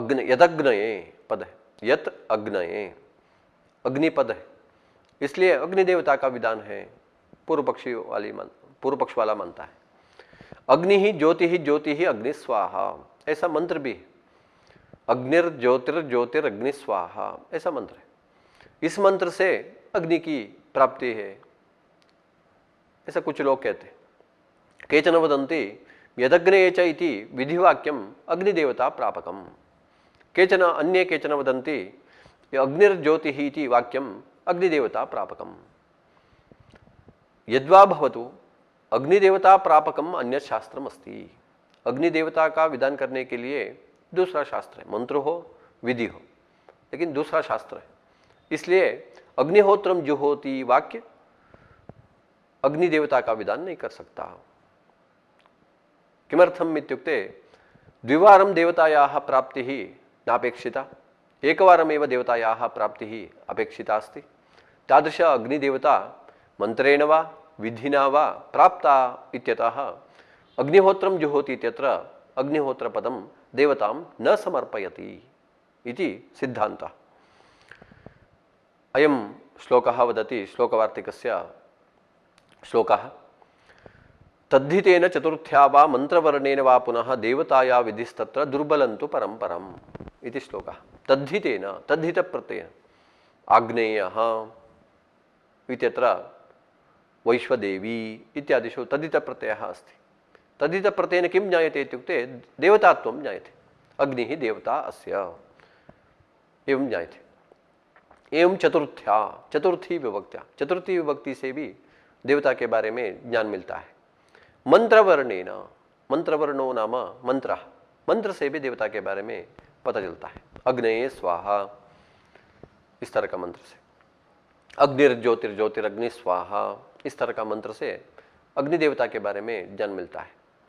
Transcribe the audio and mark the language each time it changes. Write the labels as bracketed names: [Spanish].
[Hindi] यदग्नये पद है, यत अग्नये अग्नि पद है, इसलिए अग्नि देवता का विधान है, पूर्व पक्ष वाला मानता है। अग्नि ही ज्योति ही अग्नि स्वाहा, ऐसा मंत्र भी है। [Sanskrit] अग्निर ज्योतिर्ज्योतिरग्नि स्वाहा, [Hindi] ऐसा मंत्र है। इस मंत्र से अग्नि की प्राप्ति है, ऐसा कुछ लोग कहते हैं। [Sanskrit] केचन वदन्ति यदग्नये च इति विधिवाक्यम अग्निदेवता प्रापकम, केचन वदन्ति अग्निर्ज्योतिः इति वाक्यम अग्निदेवता प्रापकम। यद्वा भवतु अग्निदेवता प्रापकम अन्य शास्त्रम अस्ति, [Hindi] अग्निदेवता का विधान करने के लिए दूसरा शास्त्र है, मंत्र हो विधि हो, लेकिन दूसरा शास्त्र है। इसलिए अग्निहोत्रम जुहोति वाक्य अग्निदेवता का विधान नहीं कर सकता। [Sanskrit] किमर्थम इत्युक्ते द्विवारं देवतायाः प्राप्तिः नापेक्षिता, एकवारमेव देवतायाः प्राप्तिः अपेक्षिता अस्ति। तादृश अग्निदेवता मंत्रेण वा विधिना वा प्राप्ता इत्यतः अग्निहोत्रं जुहोति इत्यत्र अग्निहोत्रपदं देवतां न समर्पयति इति सिद्धान्तः। अयं श्लोकः वदति, श्लोकवार्तिकस्य श्लोकः, तद्धितेन चतुर्थ्या वा मंत्रवर्णेन वा पुनः देवताया विधिस्तत्र दुर्बलन्तु परम इति श्लोकः। तद्धितेन, तद्धित प्रत्यय, आग्नेयः इत्यत्र वैश्वदेवी इत्यादिषु तदित प्रत्ययः अस्ति। तदित प्रत्ययेन किं ज्ञायते इत्युक्ते देवतात्वं ज्ञायते। अग्निः देवता अस्य एवं ज्ञायते। [Hindi] एवं चतुर्थी विभक्ति से भी देवता के बारे में ज्ञान मिलता है। मंत्रवर्णेन, मंत्रवर्णो नाम मंत्र, मंत्र से भी देवता के बारे में पता चलता है। अग्नये स्वाहा इस तरह का मंत्र से, [Sanskrit] अग्निर्ज्योतिर्ज्योतिरग्नि स्वाहा [Hindi] इस तरह का मंत्र से अग्नि देवता के बारे में ज्ञान मिलता है।